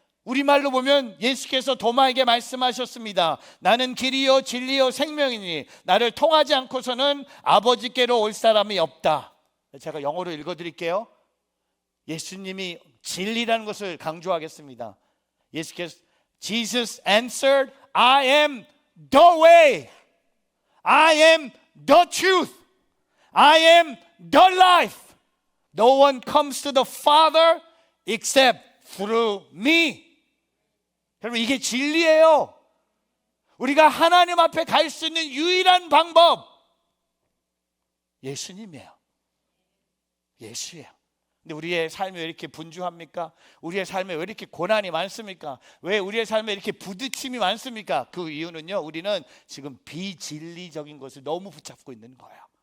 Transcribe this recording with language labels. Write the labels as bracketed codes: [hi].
[ko] 우리말로 보면 예수께서 도마에게 말씀하셨습니다. 나는 길이요 진리요 생명이니 나를 통하지 않고서는 아버지께로 올 사람이 없다. 제가 영어로 읽어드릴게요. 예수님이 진리라는 것을 강조하겠습니다. 예수께서 [en] Jesus answered, I am the way, I am the truth, I am the life. No one comes to the Father except through me. [ko] 여러분, 이게 진리예요. 우리가 하나님 앞에 갈 수 있는 유일한 방법, 예수님이에요. 예수예요. 근데 우리의 삶이 왜 이렇게 분주합니까? 우리의 삶에 왜 이렇게 고난이 많습니까? 왜 우리의 삶에 이렇게 부딪힘이 많습니까? 그 이유는요, 우리는 지금 비진리적인 것을 너무 붙잡고 있는 거예요.